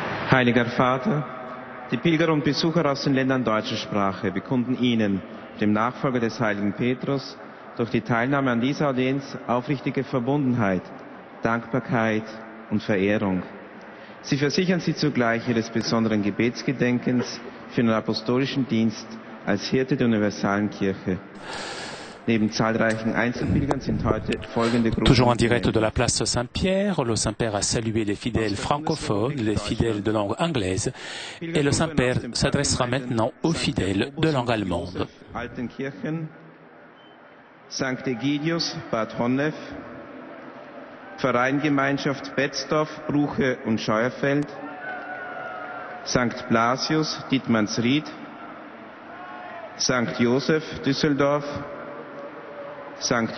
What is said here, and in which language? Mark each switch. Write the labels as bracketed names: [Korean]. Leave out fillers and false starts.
[German] Heiliger Vater, die Pilger und Besucher aus den Ländern deutscher Sprache bekunden Ihnen, dem Nachfolger des heiligen Petrus, durch die Teilnahme an dieser Audienz aufrichtige Verbundenheit, Dankbarkeit und Verehrung. Sie versichern Sie zugleich Ihres besonderen Gebetsgedenkens für den apostolischen Dienst als Hirte der universalen Kirche. Neben zahlreichen Einzelpilgern sind heute folgende Gruppen. [French] Toujours en direct de la place Saint-Pierre, le Saint-Père a salué les fidèles francophones, les fidèles de langue anglaise, et le Saint-Père s'adressera maintenant aux fidèles de langue allemande. [German] Altenkirchen, St. Egidius, Bad Honnef, Vereingemeinschaft Betzdorf, Bruche und Scheuerfeld, St. Blasius, Dietmannsried, St. Josef, Düsseldorf, St.